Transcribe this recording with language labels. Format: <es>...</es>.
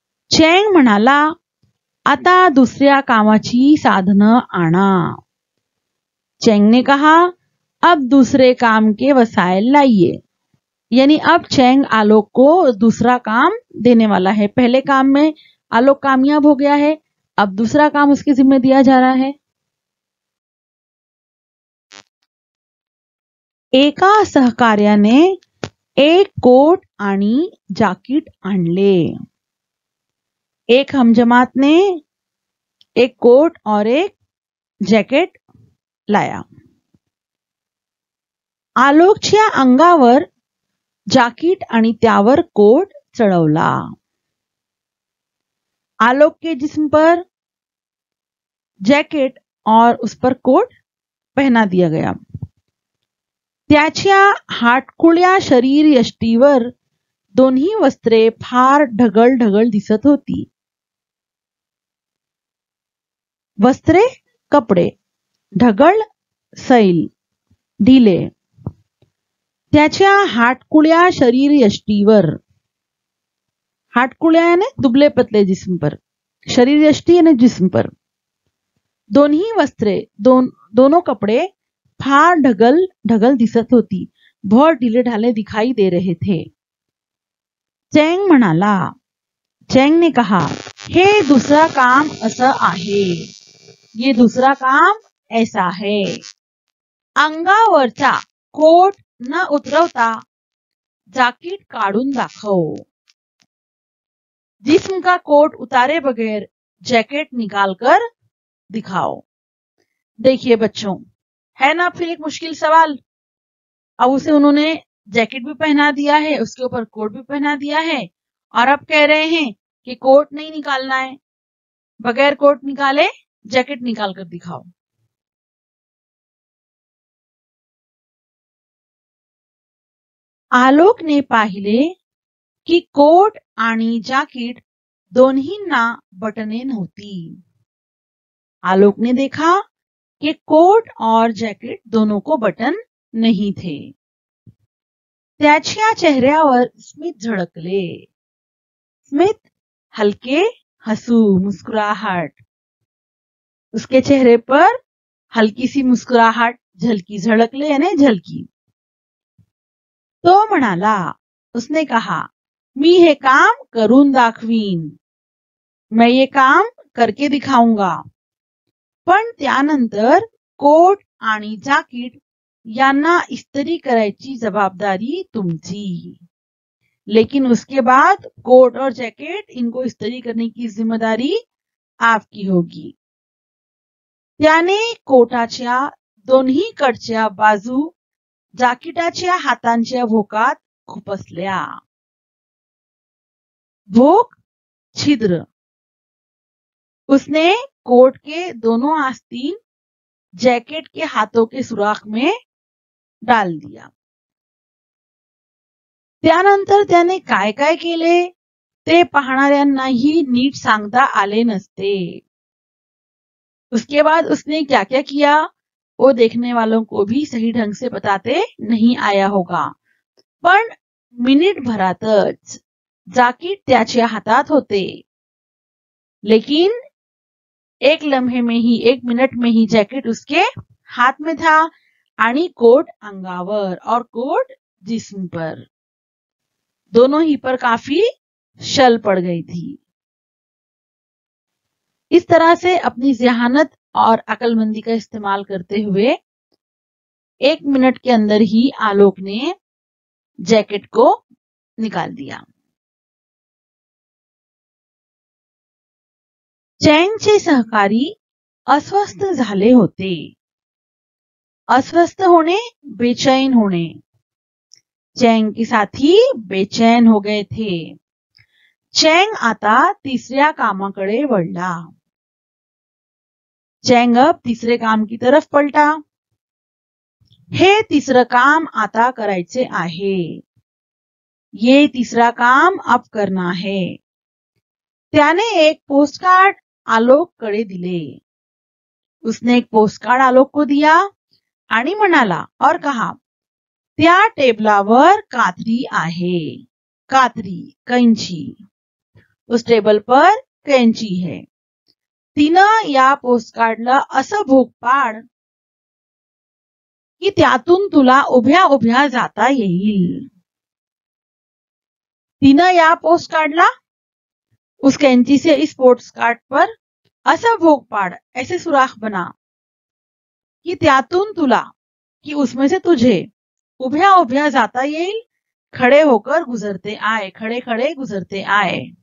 <mr>Chang म्हणाला, आता दुसऱ्या कामाची साधनं आणा।</mr> <hi>चैंग ने कहा, अब दूसरे काम के वसाइल लाइए। यानी अब चैंग आलोक को दूसरा काम देने वाला है। पहले काम में आलोक कामयाब हो गया है, अब दूसरा काम उसके जिम्मे दिया जा रहा है।</hi> <mr>एका सहकार्याने एक कोट आणि जाकीट आणले।</mr> <hi>एक हमजमात ने एक कोट और एक जॅकेट लाया।</hi> <mr>आलोकच्या अंगावर जाकीट आणि त्यावर कोट चढ़वला।</mr> <hi>आलोक के जिस्म पर जैकेट और उस पर कोट पहना दिया गया।</hi> <mr>त्याच्या हाटकुळ्या शरीर यष्टीवर दोन्ही वस्त्रे फार ढगल ढगल दिसत होती।</mr> <hi>वस्त्रे कपडे, ढगल सैल, ढीले।</hi> <mr>त्याच्या हाटकुळ्या शरीर यष्टीवर,</mr> <hi>हाटकुळ्या यानी दुबले पतले जिस्म पर, शरीर यष्टी यानी जिस्म पर।</hi> <mr>दोन्ही वस्त्रे,</mr> <hi>दोनों कपड़े</hi> <mr>फार ढगल ढगल दिसत होती,</mr> <hi>बहुत ढीले ढाले दिखाई दे रहे थे।</hi> <mr>चैंग म्हणाला,</mr> <hi>चैंग ने कहा,</hi> <mr>हे दूसरा काम असं आहे।</mr> <hi>ये दूसरा काम ऐसा है।</hi> <mr>अंगावरचा कोट न उतरवता जाकीट काढून दाखव।</mr> <hi>जिस्म का कोट उतारे बगैर जैकेट निकालकर दिखाओ। देखिए बच्चों, है ना फिर एक मुश्किल सवाल। अब उसे उन्होंने जैकेट भी पहना दिया है, उसके ऊपर कोट भी पहना दिया है, और अब कह रहे हैं कि कोट नहीं निकालना है, बगैर कोट निकाले जैकेट निकाल कर दिखाओ।</hi> <mr>आलोक ने पाहिले की कोट आणि जाकीट दोन्हींना बटने नव्हती।</mr> <hi>आलोक ने देखा कि कोट और जैकेट दोनों को बटन नहीं थे।</hi> <mr>त्याच्या चेहऱ्यावर स्मित झळकले।</mr> <hi>स्मित हल्के हंसू, मुस्कुराहट। उसके चेहरे पर हल्की सी मुस्कुराहट झलकी, झळकले यानी झलकी।</hi> <mr>तो म्हणाला,</mr> <hi>उसने कहा,</hi> <mr>मी हे काम करून दाखवीन।</mr> <hi>मैं ये काम करके दिखाऊंगा।</hi> <mr>पण त्यानंतर कोट आणि जाकीट यांना इस्त्री करायची जवाबदारी तुमची।</mr> <hi>लेकिन उसके बाद कोट और जैकेट इनको इस्त्री करने की जिम्मेदारी आपकी होगी।</hi> <mr>त्याने कोटाच्या दोन्ही कडच्या बाजू जाकीटाच्या हातांच्या भोकात खुपसल्या।</mr> <hi>भोक, छिद्र। उसने कोट के दोनों आस्तीन जैकेट के हाथों के सुराख में डाल दिया।</hi> <mr>त्यानंतर त्याने काय काय केले ते पाहणाऱ्यांनाही नीट सांगता आले नसते।</mr> <hi>उसके बाद उसने क्या क्या किया वो देखने वालों को भी सही ढंग से बताते नहीं आया होगा।</hi> <mr>पण मिनिट भरातच जाकीट त्याच्या हातात होते। लेकिन</mr> <hi>एक लम्हे में ही, 1 मिनट में ही जैकेट उसके हाथ में था</hi> <mr>आणि कोट अंगावर</mr> <hi>और कोट जिस्म पर, दोनों ही पर काफी शल पड़ गई थी। इस तरह से अपनी जहानत और अक्लमंदी का इस्तेमाल करते हुए 1 मिनट के अंदर ही आलोक ने जैकेट को निकाल दिया।</hi> <mr>चैंगचे सहकारी अस्वस्थ झाले होते। अस्वस्थ होणे, बेचैन होणे।</mr> <hi>चैंग के साथी बेचैन हो गए थे।</hi> <mr>चैंग आता तिसऱ्या कामाकडे वळला।</mr> <hi>चैंग अब तीसरे काम की तरफ पलटा।</hi> <mr>हे तिसरं काम आता करायचे आहे।</mr> <hi>ये तीसरा काम अब करना है।</hi> <mr>त्याने एक पोस्टकार्ड आलोक कडे दिले।</mr> <hi>उसने एक पोस्टकार्ड आलोक को दिया</hi> <mr>आणि म्हणाला</mr> <hi>और कहा,</hi> <mr>त्या टेबलावर कात्री आहे।</mr> <hi>कात्री, कैंची। उस टेबल पर कैंची है।</hi> <mr>तिनं या पोस्टकार्डला असं भोग पाड की त्यातून तुला उभ्या उभ्या जाता येईल। तिनं या पोस्टकार्डला,</mr> <hi>उस कैंची से इस पोस्टकार्ड पर ऐसा भोग पाड़, ऐसे सुराख बना कि</hi> <mr>त्यातून तुला,</mr> <hi>कि उसमें से तुझे</hi> <mr>उभ्या उभ्या जाता येईल,</mr> <hi>खड़े होकर गुजरते आए, खड़े खड़े गुजरते आए।</hi>